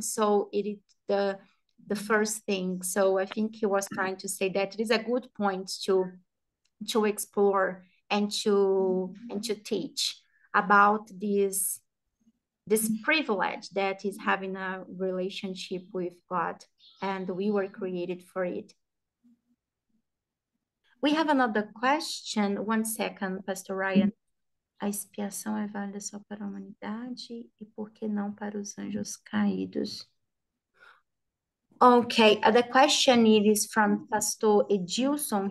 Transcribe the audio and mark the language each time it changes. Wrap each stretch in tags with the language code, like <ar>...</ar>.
<en>So it is the first thing. So I think he was trying to say that it is a good point to explore and to teach about this privilege that is having a relationship with God, and we were created for it. We have another question. One second, Pastor Ryan.</en> <pt>A expiação é válida só para a humanidade e por que não para os anjos caídos?</pt> <en>Okay, the question is from Pastor Edilson.</en>